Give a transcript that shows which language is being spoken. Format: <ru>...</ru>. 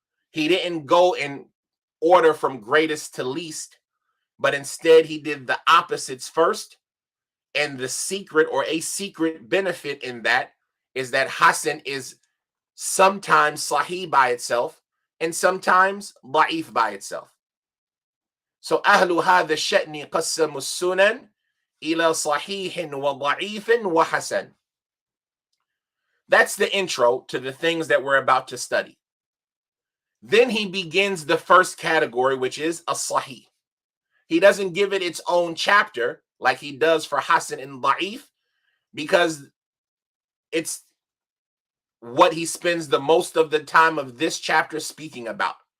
<en>He didn't go in order from greatest to least, but instead he did the opposites first. And the secret, or a secret benefit in that, is that Hasan is sometimes Sahih by itself and sometimes Da'if by itself.</en> <ar>So أهل هذا الشأن قسموا السنن إلى صحيح وضعيف وحسن.</ar> <en>That's the intro to the things that we're about to study. Then he begins the first category, which is as-Sahih. He doesn't give it its own chapter like he does for Hasan and Da'if, because it's what he spends the most of the time of this chapter speaking about.</en>